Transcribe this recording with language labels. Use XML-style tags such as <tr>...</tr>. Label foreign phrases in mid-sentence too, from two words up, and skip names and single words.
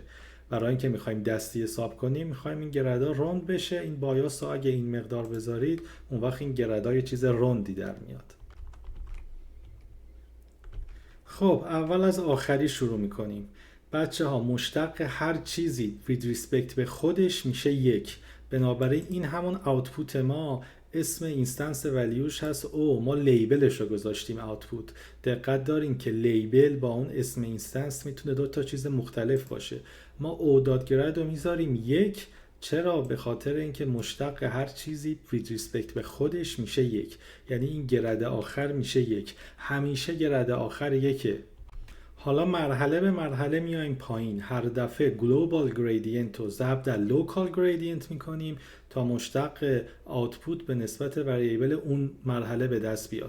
<fa>برای اینکه میخوایم دستی حساب کنیم، میخوایم این گردا روند بشه. این بایاس رو اگه این مقدار بذارید، اون وقت این گردا یه چیز روندی در میاد. خب اول از آخری شروع میکنیم. بچه ها مشتق هر چیزی</fa> <en>with respect</en> <fa>به خودش میشه یک. بنابراین این همون آوتپوت ما، اسم</fa> <en>instance value-esh</en> <fa>هست او، ما لیبلش رو گذاشتیم آوتپوت. دقت دارین که لیبل با اون اسم اینستنس میتونه دو تا چیز مختلف باشه. ما</fa> <en>o dot grad</en> <fa>رو میذاریم یک. چرا؟ به خاطر اینکه مشتق هر چیزی</fa> <en>with respect</en> <fa>به خودش میشه یک، یعنی این گرد آخر میشه یک، همیشه گرد آخر یکه. حالا مرحله به مرحله میایم پایین، هر دفعه</fa> <en>global gradient</en> <fa>رو ضرب در</fa> <en>local gradient</en> <fa>میکنیم تا مشتق output به نسبت وریبل اون مرحله به دست بیاد.</fa>